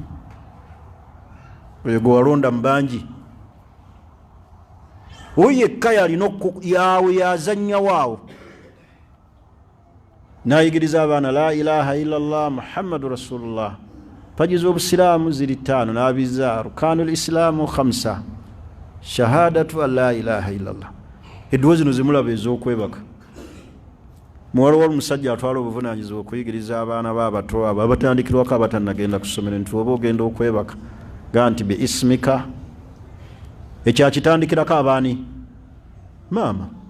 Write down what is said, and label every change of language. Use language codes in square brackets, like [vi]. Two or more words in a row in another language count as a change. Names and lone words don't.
[lg] Oyo gwe walonda mu bangi oyo yekka yalina yawe yazannya waawo n'ayigiriza abaana [ar] لا إله إلا الله محمد رسول الله. [lg] Paji z'obusiraamu ziri 5 n'abiza [ar] أركان الإسلام [lg] 5, [ar] شهادة أن لا إله إلا الله. [lg] Edduwa zino zimulaba ez'okwebaka. Muwala w'omusajja atwala obuvunaanyizibwa okuyigiriza abaana b'abato abo abatandikirwako abatannagenda ku ssomero nti oba ogenda okwebaka gaa nti [ar] باسمك. [lg] Ekyakitandikirako abaani? Maama.